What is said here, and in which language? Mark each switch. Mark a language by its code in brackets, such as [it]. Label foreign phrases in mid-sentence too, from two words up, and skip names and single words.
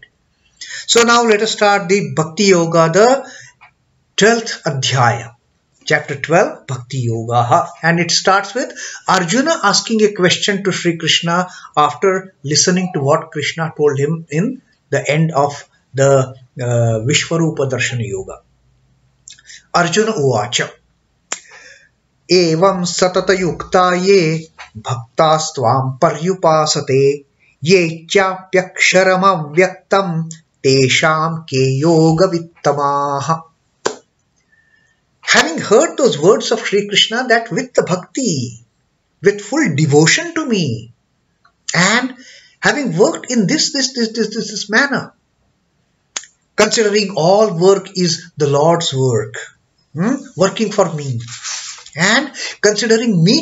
[en] So now let us start the Bhakti Yoga, the 12th Adhyaya. Chapter 12, Bhakti Yoga, and it starts with Arjuna asking a question to Sri Krishna after listening to what Krishna told him in the end of the Vishwarupa Darshan Yoga. [sa] Arjuna uvāca evaṃ satatayuktā ye bhaktāstvāṃ paryupāsate ye cāpyakṣaramavyaktaṃ teṣāṃ ke yogavittamāḥ. [en] Having heard those words of Sri Krishna, that with the bhakti, with full devotion to me, and having worked in this manner, considering all work is the Lord's work, working for me, and considering me